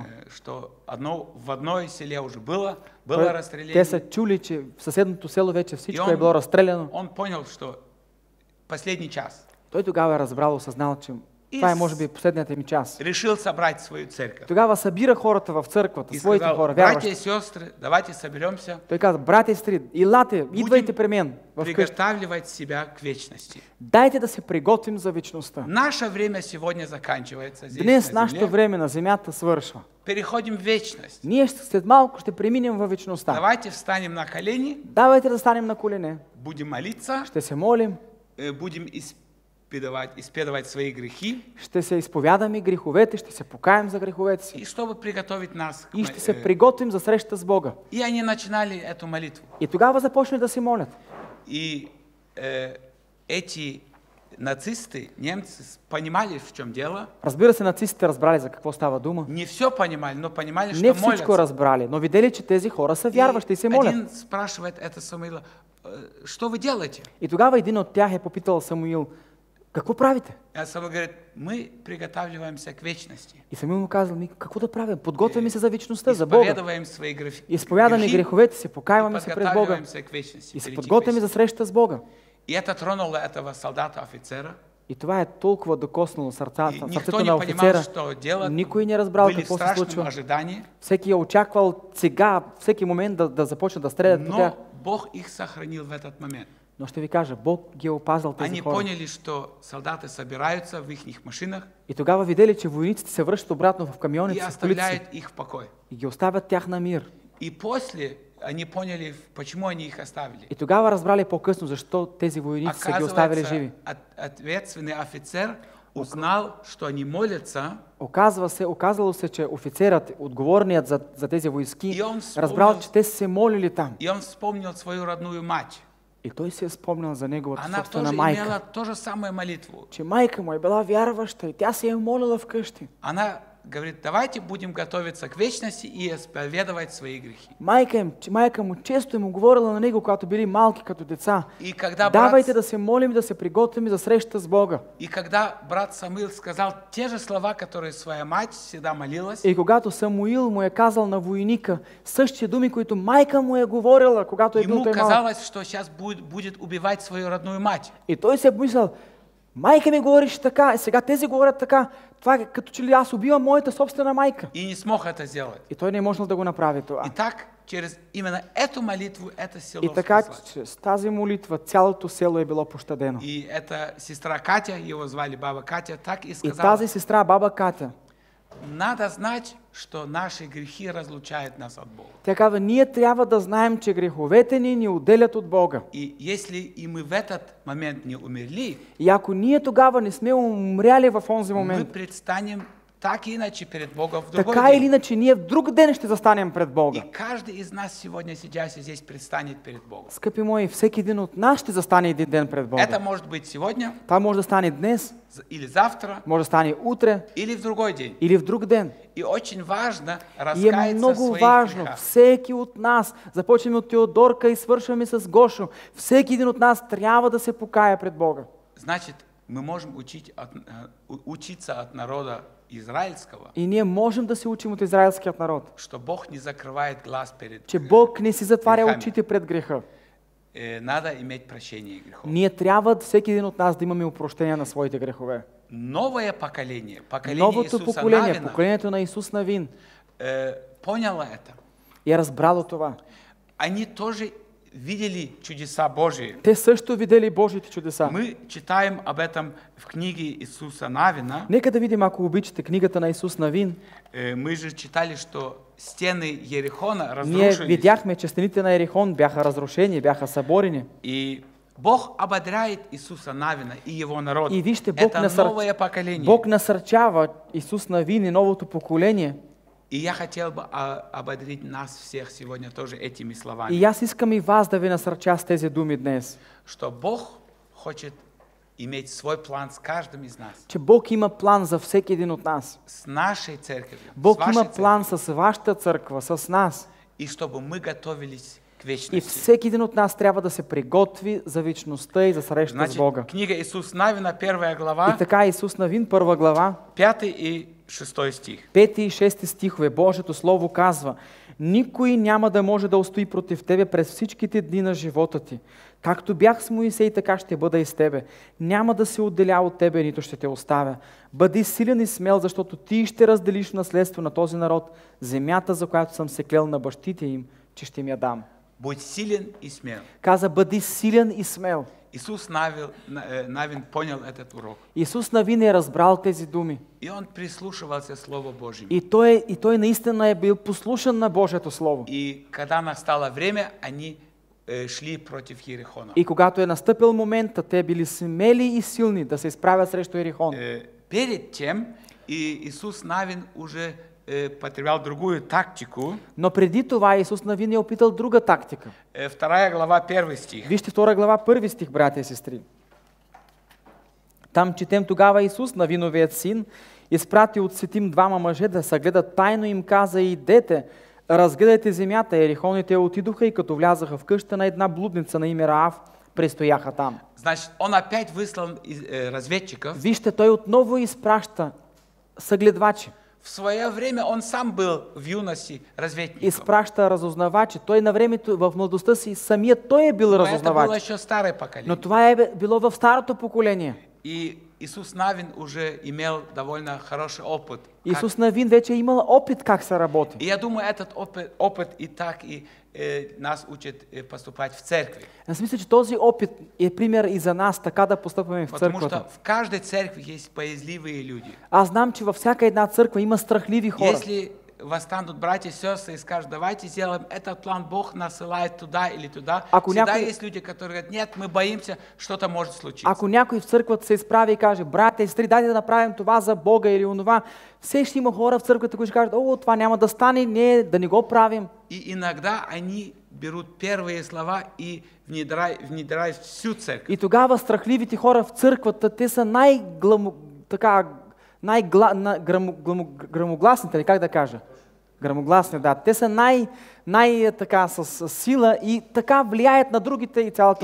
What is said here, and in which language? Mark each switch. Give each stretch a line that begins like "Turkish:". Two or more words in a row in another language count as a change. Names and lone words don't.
Russian: Что в одной селе уже было
Bulgarian: Те
Russian: расстреляно.
Bulgarian: са чули, че в съседното село вече всичко И е било разстреляно.
Russian: Он понял, что последний час.
Bulgarian: Той тогава е разбрал, осъзнал, че това е може би последният ми час.
Russian: Решил собрать свою церковь.
Bulgarian: Тогава събира хората в църквата, И своите
Russian: сказал:
Bulgarian: хора,
Russian: братья и
Bulgarian: вярващи.
Russian: сестры, давайте соберемся,
Bulgarian: Той каза: братя и сестри, илате, идвайте при мен в къща.
Russian: приготавливать себя к вечности.
Bulgarian: Дайте да се приготвим за вечността.
Russian: Наше время сегодня заканчивается здесь,
Bulgarian: Днес на нашето
Russian: земле.
Bulgarian: време на земята свършва.
Russian: Переходим в вечность.
Bulgarian: Ние след малко ще преминем във вечността.
Russian: Давайте встанем на колени,
Bulgarian: Давайте да станем на колене.
Russian: будем молиться,
Bulgarian: Ще се молим,
Russian: будем исповедовать свои грехи,
Bulgarian: ще се изповядаме греховете, ще се покаем за греховете си
Russian: и чтобы приготовить нас к
Bulgarian: и ще се приготвим за среща с Бога.
Russian: И они начинали эту молитву.
Bulgarian: И тогава започне да се молят.
Russian: И эти нацисты, немцы, понимали, в чем дело.
Bulgarian: Разбира се, нацистите разбрали за какво става дума.
Russian: Не все понимали, но понимали,
Bulgarian: Не
Russian: что
Bulgarian: всичко
Russian: молятся.
Bulgarian: разбрали, но видели, че тези хора са вярващи и се молят.
Russian: Один спрашивает это Самуила: что вы делаете?
Bulgarian: И тогава един от тях е попитал Самуил: какво правите?
Russian: А Самуил говорит: мы приготавливаемся к вечности.
Bulgarian: И Самуил му казал: ми какво да правим? Подготвяме се за вечността, за Бога.
Russian: Исповедуем свои грехи.
Bulgarian: Изповядаме греховете си, покаяваме и се пред Бога
Russian: подготавливаемся к вечности,
Bulgarian: и се
Russian: перейти к
Bulgarian: подготвяме за
Russian: вечности.
Bulgarian: среща с Бога.
Russian: И это тронуло этого солдата-офицера.
Bulgarian: И това е толкова докоснало И сърцето
Russian: никто
Bulgarian: на
Russian: не понимал,
Bulgarian: офицера.
Russian: что делать.
Bulgarian: Никой не разбрал
Russian: Были в
Bulgarian: какво се
Russian: страшном
Bulgarian: случва.
Russian: ожидании.
Bulgarian: Всеки е очаквал сега, всеки момент да започнат да стрелят по тях.
Russian: Но Бог их сохранил в этот момент.
Bulgarian: Но ще ви кажа, Бог ги е опазал тези
Russian: Они
Bulgarian: хора.
Russian: поняли, что солдаты собираются в их машинах
Bulgarian: И тогава видели, че войниците се връщат обратно в
Russian: и
Bulgarian: камионите си, в колите си
Russian: оставляют их в покое.
Bulgarian: и ги оставят тях на мир.
Russian: И после они поняли, почему они их оставили.
Bulgarian: И тогава разбрали по-късно, защо тези войници са ги оставили живи.
Russian: Ответственный офицер узнал, что они молятся,
Bulgarian: Оказало се, че офицерът, отговорният за тези войски,
Russian: И он спомнил-
Bulgarian: разбрал, че те са се молили там.
Russian: и он вспомнил свою родную мать.
Bulgarian: И той се е спомнял за неговата
Russian: Она
Bulgarian: собствена
Russian: тоже
Bulgarian: майка.
Russian: имела то же самое молитву.
Bulgarian: Че майка му е била вярваща и тя се е молила вкъщи.
Russian: Она говорит: давайте будем готовиться к вечности и исповедовать свои грехи.
Bulgarian: Майка му често е му говорила на него, когато били малки като деца.
Russian: И когда
Bulgarian: Давайте да се молим, да се приготвим за среща с Бога.
Russian: брат Самуил сказал те же слова, которые своя мать всегда молилась,
Bulgarian: И когато Самуил му е казал на войника същия думи, които майка му е говорила, когато е бил
Russian: ему
Bulgarian: той малък.
Russian: казалось, что сейчас будет убивать свою родную мать.
Bulgarian: И той се е помислял: майка ми говориш така, и сега тези говорят така. Това е като че ли аз убивам моята собствена майка.
Russian: И не смог это сделать.
Bulgarian: И той не е можел да го направи това.
Russian: И так, через именно эту молитву, это село
Bulgarian: И така,
Russian: спаслось.
Bulgarian: чрез тази молитва цялото село е било пощадено.
Russian: И эта сестра Катя, его звали баба Катя, так и
Bulgarian: И
Russian: сказала:
Bulgarian: тази сестра, баба Катя,
Russian: надо знать, что наши грехи разлучают нас от Бога.
Bulgarian: тя казва: ние трябва да знаем, че греховете ни отделят от Бога.
Russian: И если и мы в этот момент не умерли,
Bulgarian: И ако ние тогава не сме умряли в онзи
Russian: мы
Bulgarian: момент,
Russian: предстанем так и иначе перед Богом в другой
Bulgarian: така или
Russian: день.
Bulgarian: иначе ние в друг ден ще застанем пред Бога.
Russian: И каждый из нас сегодня, сидящий здесь, предстанет перед Богом.
Bulgarian: Скъпи мои, всеки един от нас ще застане един ден пред Бога.
Russian: Это может быть сегодня,
Bulgarian: Това може да стане днес,
Russian: или завтра,
Bulgarian: може да стане утре
Russian: или в другой день.
Bulgarian: или в друг ден.
Russian: И очень важно
Bulgarian: И е
Russian: раскаяться в
Bulgarian: много
Russian: своих
Bulgarian: важно,
Russian: грехах.
Bulgarian: всеки от нас, започваме от Теодорка и свършваме с Гошо, всеки един от нас трябва да се покая пред Бога.
Russian: Значит, мы можем учиться от народа израильского,
Bulgarian: И ние можем да се учим от израелският народ,
Russian: что Бог не закрывает глаз перед
Bulgarian: че Бог не си затваря
Russian: грехами.
Bulgarian: очите пред греха.
Russian: Надо иметь прощение грехов.
Bulgarian: Ние трябва всеки един от нас да имаме опрощение на своите грехове.
Russian: Новое поколение,
Bulgarian: Новото
Russian: Иисуса
Bulgarian: поколение,
Russian: Навина,
Bulgarian: поколението на Исус Навин,
Russian: поняло это.
Bulgarian: е разбрало това.
Russian: Они тоже видели чудеса Божьи.
Bulgarian: Те също видели Божите чудеса.
Russian: Мы читаем об этом в книге Иисуса Навина.
Bulgarian: Нека да видим, ако обичате, книгата на Исус Навин.
Russian: Мы же читали, что стены Ерихона
Bulgarian: Ние
Russian: разрушились.
Bulgarian: видяхме, че стените на Ерихон бяха разрушени, бяха съборени.
Russian: И Бог ободряет Иисуса Навина и его народ.
Bulgarian: И вижте, Бог
Russian: Это новое поколение.
Bulgarian: Бог насърчава Исус Навин и новото поколение.
Russian: И я хотел бы ободрить нас всех сегодня тоже этими словами.
Bulgarian: И аз искам и вас да ви насърча с тези думи днес.
Russian: Что Бог хочет иметь свой план с каждым из нас.
Bulgarian: Че Бог има план за всеки един от нас.
Russian: С нашей церковью.
Bulgarian: Бог
Russian: с вашей
Bulgarian: има план
Russian: церковью.
Bulgarian: с вашата църква, с нас.
Russian: И чтобы мы готовились к
Bulgarian: И
Russian: вечности.
Bulgarian: всеки един от нас трябва да се приготви за вечността и за среща с
Russian: Значит,
Bulgarian: Бога.
Russian: книга Иисус Навина, 1 глава,
Bulgarian: И така Исус Навин, 1 глава,
Russian: 5 и 6 стих.
Bulgarian: 5 и 6 стихове, Божието Слово казва: никой няма да може да устои против тебе през всичките дни на живота ти. Както бях с Моисей, така ще бъда и с тебе. Няма да се отделя от тебе, нито ще те оставя. Бъди силен и смел, защото ти ще разделиш наследство на този народ, земята, за която съм се клел на бащите им, че ще им я дам.
Russian: Будь силен и смел.
Bulgarian: Каза: бъди силен и смел.
Russian: Иисус Навин понял этот урок.
Bulgarian: Исус Навин е разбрал тези думи.
Russian: И он прислушивался к Слову Божьему.
Bulgarian: И той наистина е бил послушан на Божието Слово.
Russian: И когда настало время, они шли против Ерихона.
Bulgarian: И когато е настъпил момента, те били смели и силни да се изправят срещу Ерихон.
Russian: Перед тем Иисус Навин уже потреблял другую тактику.
Bulgarian: Но преди това Исус Навин е опитал друга тактика.
Russian: 2 глава, 1 стих.
Bulgarian: Вижте 2 глава, 1 стих, братя и сестри. Там четем: тогава Исус, Навиновият син, изпрати от сетим двама мъже да съгледат тайно, им каза: идете, разгледайте земята. Ерихоните отидоха и като влязаха в къща на една блудница на име Раав, престояха там.
Russian: Значит, он опять выслал разведчиков.
Bulgarian: Вижте, той отново изпраща съгледвачи.
Russian: В свое время он сам был в юности разведчиком.
Bulgarian: Изпраща разузнавачи. Той на времето, в младостта си, самият той е бил
Russian: Но это было
Bulgarian: разузнавач.
Russian: еще старое поколение.
Bulgarian: Но това е било в старото поколение.
Russian: И Иисус Навин уже имел довольно хороший опыт.
Bulgarian: Исус Навин вече е имал опит как се работи.
Russian: И я думаю, этот опыт и так и нас учит поступать в церкви.
Bulgarian: Аз мисля, че този опит е пример и за нас, така да постъпваме в
Russian: Потому
Bulgarian: църквата.
Russian: что в каждой церкви есть боязливые люди.
Bulgarian: Аз знам, че във всяка една църква има страхливи хора.
Russian: Если восстанут братья и сестры и скажут: давайте сделаем этот план, Бог насылает туда или туда.
Bulgarian: Ако
Russian: Всегда
Bulgarian: някой-
Russian: есть люди, которые говорят: нет, мы боимся, что-то может случиться.
Bulgarian: Ако някой в църквата се изправи и каже: братя и сестри, дайте да направим това за Бога или онова, все ще има хора в църквата, които ще кажат: о, това няма да стане, не, да не го правим.
Russian: И иногда они берут первые слова и внедряют всю церковь.
Bulgarian: И тогава страхливите хора в църквата, те са грамогласните, как да кажа? Грамогласни, да. Те са така с сила и така влияят на другите и цялата